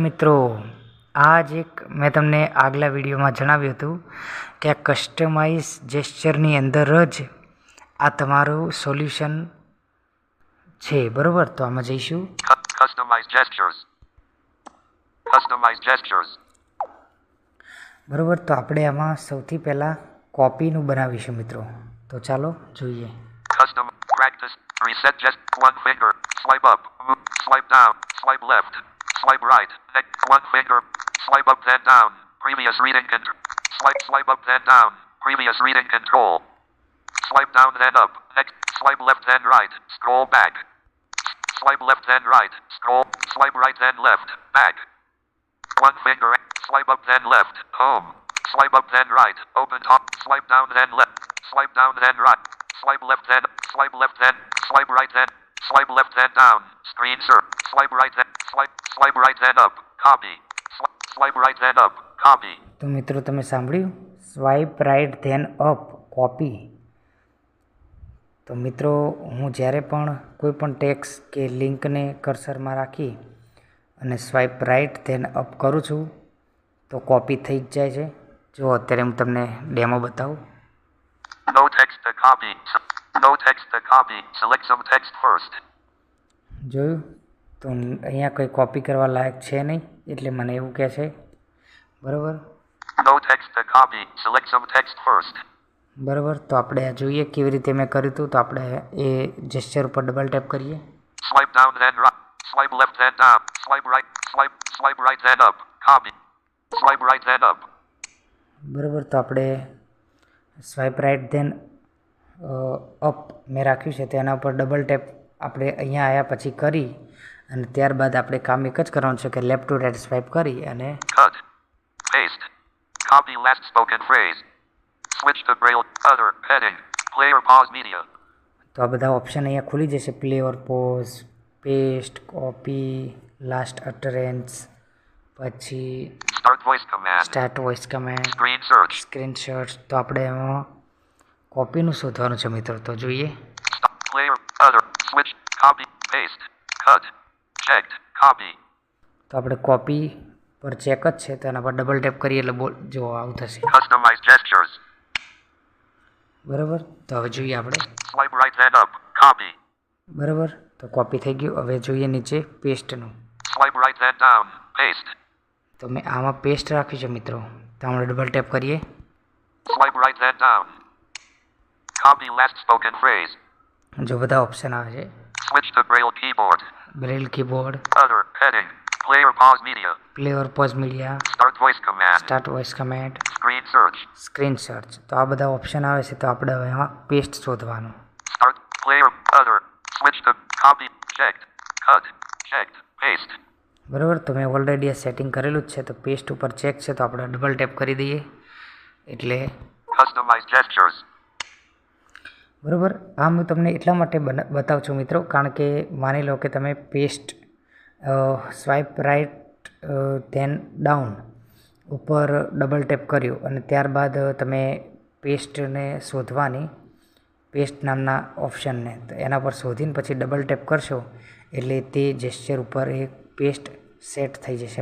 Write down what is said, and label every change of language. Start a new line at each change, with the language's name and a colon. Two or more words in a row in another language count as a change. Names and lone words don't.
Gujarati: મિત્રો, આ જ એક મેં તમને આગલા વિડીયોમાં જણાવ્યું હતું કે આ
English: customize gestureની
Gujarati: અંદર જ આ તમારું સોલ્યુશન છે, બરાબર. તો આમાં જઈશું. બરાબર. તો આપણે આમાં સૌથી પહેલાં કોપીનું બનાવીશું મિત્રો. તો ચાલો જોઈએ.
English: Reset just one finger. Swipe up. Move. Swipe down. Swipe left. Swipe right. Next one finger. Swipe up then down. Previous reading control. Swipe up then down. Previous reading control. Swipe down then up. Next. Swipe left then right. Scroll back. Swipe left then right. Scroll. Swipe right then left. Back. One finger. Swipe up then left. Home. Swipe up then right. Open top. Swipe down then left. Swipe down then right. Swipe left then. Swipe left then. Swipe right then. Swipe left then down. Screen share. Swipe right then. Swipe right then up. Copy. Swipe right then up. Copy.
Gujarati: તો મિત્રો, તમે સાંભળ્યું?
English: swipe right then up copy.
Gujarati: તો મિત્રો, હું જ્યારે પણ કોઈ પણ ટેક્સ્ટ કે લિંકને કર્સરમાં રાખી અને
English: swipe right then up
Gujarati: કરું છું તો કોપી થઈ જ જાય છે. જો અત્યારે હું તમને ડેમો બતાવું.
English: No text to copy. No text to copy. Select some text first.
Gujarati: જોયું? તો અહીંયા કંઈ કોપી કરવા લાયક છે નહીં, એટલે મને એવું કહે છે, બરાબર.
English: No text to copy. Select some text first.
Gujarati: બરાબર. તો આપણે આ જોઈએ કેવી રીતે મેં કર્યું હતું. તો આપણે એ જેસ્ચર ઉપર
English: double tap
Gujarati: કરીએ.
English: Swipe down then right. Swipe left then down. Swipe right. Swipe right then up. Copy. Swipe right then up.
Gujarati: બરાબર. તો આપણે
English: swipe right then up
Gujarati: મેં રાખ્યું છે, તેના ઉપર
English: double tap
Gujarati: આપણે અહીંયા આવ્યા પછી કરી અને ત્યારબાદ આપણે કામ એક જ કરવાનું છે કે
English: left to right swipe
Gujarati: કરી અને
English: Cut. Paste. Copy last spoken phrase. Switch to Braille. Other. Heading. Play or pause media.
Gujarati: તો આ બધા ઓપ્શન અહીંયા ખુલી જશે.
English: play or pause, paste, copy, last utterance, પછી Start voice command. start voice comment, Screen search. screen shot.
Gujarati: તો આપણે એમાં કોપીનું શોધવાનું છે મિત્રો. તો જોઈએ.
English: Stop. Play or other. Switch. Copy. Paste. Cut. checked. Copy.
Gujarati: તો આપણે કોપી પર ચેક જ છે, તો એના પર
English: double tap
Gujarati: કરીએ એટલે જો આવું થશે.
English: Customize gestures.
Gujarati: બરાબર, તો હવે જોઈએ આપણે.
English: Swipe right then up. Copy.
Gujarati: બરાબર, તો કોપી થઈ ગયું. હવે જોઈએ નીચે પેસ્ટનું.
English: Swipe right then down. Paste.
Gujarati: તો મેં આમાં પેસ્ટ રાખ્યું છે મિત્રો, તો આપણે
English: double tap
Gujarati: કરીએ.
English: Swipe right then down. Copy last spoken phrase.
Gujarati: જો બધા ઓપ્શન આવે છે.
English: Switch to Braille keyboard. Braille keyboard, Other. Heading. Play or pause media. play or pause media, Start voice command. start voice comment, Screen search. screen search.
Gujarati: તો આ બધા ઓપ્શન આવે છે, તો આપણે હવે એમાં પેસ્ટ શોધવાનું.
English: Start. Play or other. Switch to copy. Checked. Cut. Checked. Paste.
Gujarati: બરાબર, તો મેં ઓલરેડી આ સેટિંગ કરેલું જ છે, તો પેસ્ટ ઉપર ચેક છે, તો આપણે
English: double tap
Gujarati: કરી દઈએ એટલે.
English: Customize gestures.
Gujarati: બરાબર, આ હું તમને એટલા માટે બતાવું છું મિત્રો, કારણ કે માની લો કે તમે
English: paste swipe right then down
Gujarati: ઉપર
English: double tap
Gujarati: કર્યું અને ત્યારબાદ તમે પેસ્ટને શોધવાની, પેસ્ટ નામના ઓપ્શનને, તો એના પર શોધીને પછી
English: double tap
Gujarati: કરશો એટલે તે જેસ્ચર ઉપર એ પેસ્ટ સેટ થઈ જશે.